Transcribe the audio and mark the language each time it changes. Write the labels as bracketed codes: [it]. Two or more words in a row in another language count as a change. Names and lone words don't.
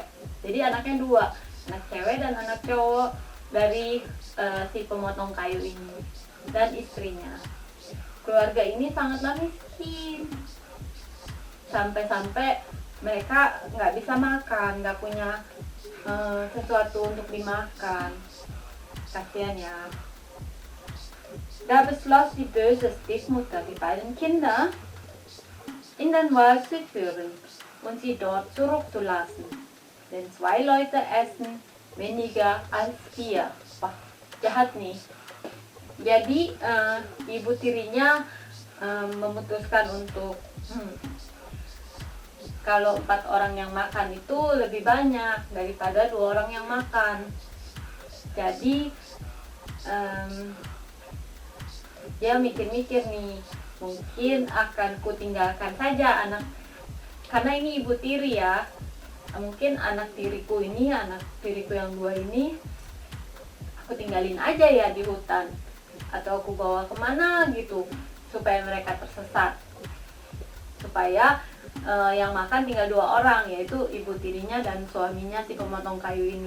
[id] Jadi anaknya 2, anak cewek dan anak cowok dari si pemotong kayu ini dan istrinya. Keluarga ini sangatlah miskin, sampai-sampai mereka nggak bisa makan, nggak punya sesuatu untuk dimakan. Kasihan ya. [de] Da beschloss die böse Stiefmutter, die beiden Kinder in den Wald zu führen und sie dort zurückzulassen. Denn 2 Leute essen weniger als 4. [id] Wah, jahat nih. Jadi ibu tirinya memutuskan untuk kalau 4 orang yang makan itu lebih banyak daripada 2 orang yang makan. Jadi dia mikir-mikir nih, mungkin akan kutinggalkan saja anak, karena ini ibu tiri ya, mungkin anak tiriku yang 2 ini aku tinggalin aja ya di hutan, atau aku bawa kemana gitu supaya mereka tersesat, supaya yang makan tinggal 2 orang, yaitu ibu tirinya dan suaminya si pemotong kayu ini.